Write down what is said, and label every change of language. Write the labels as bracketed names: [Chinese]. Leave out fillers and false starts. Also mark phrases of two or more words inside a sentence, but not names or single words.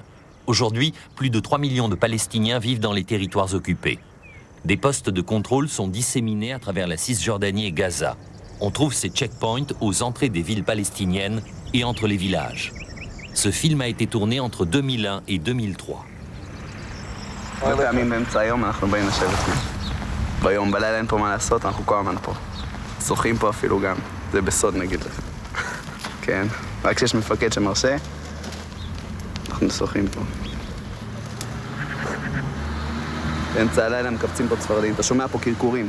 [French] Aujourd'hui, plus de 3 millions de Palestiniens vivent dans les territoires occupés. Des postes de contrôle sont disséminés à travers la Cisjordanie et Gaza. On trouve ces checkpoints aux entrées des villes palestiniennes et entre les villages. Ce film a été tourné entre 2001 et 2003. [Hebrew] ביום, בלילה אין פה מה לעשות, אנחנו כל הזמן פה. שוחים פה אפילו גם, זה בסוד נגיד לך. כן, רק כשיש מפקד שמרשה, אנחנו שוחים פה. באמצע הלילה מקפצים פה צפרדעים, אתה שומע פה קרקורים.